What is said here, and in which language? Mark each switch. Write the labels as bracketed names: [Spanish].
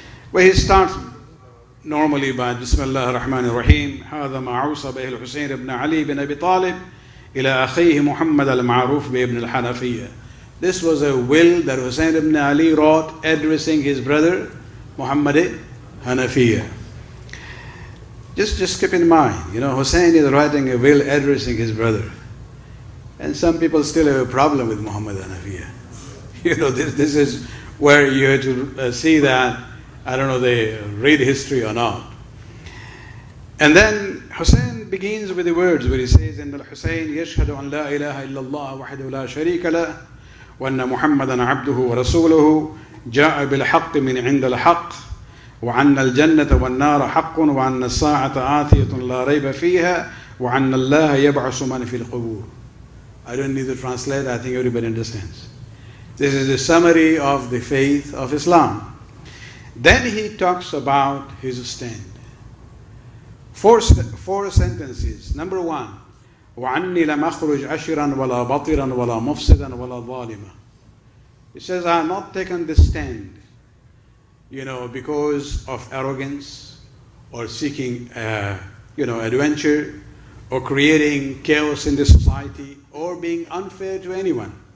[English] Where he starts normally by Bismillah ar-Rahman ar-Rahim. [Arabic] هذا ما عوصى به الحسين بن علي بن أبي طالب إلى أخيه محمد المعروف بابن الحنفية. [English] This was a will that Husayn ibn Ali wrote addressing his brother Muhammad Hanafiya. Just keep in mind, Husayn is writing a will addressing his brother. And some people still have a problem with Muhammad Hanafiya. This is where you have to see that, I don't know, they read history or not. And then Husayn begins with the words where he says, [Arabic] إن الحسين يشهد أن لا إله إلا الله وحده لا شريك له وأن محمدا عبده ورسوله جاء بالحق من عند الحق وأن الجنة والنار حق وأن الساعة آتية لا ريب فيها وأن الله يبعث من في القبور. [English] I don't need to translate, I think everybody understands. This is the summary of the faith of Islam. Then he talks about his stand. Four sentences. Number one, [Arabic] وَعَنِّي لَمْ أَخْرُجْ عَشِرًا وَلَا بَطِرًا وَلَا مُفْسِدًا وَلَا ظَالِمًا. [English] He says, I have not taken this stand, because of arrogance or seeking, adventure or creating chaos in the society or being unfair to anyone.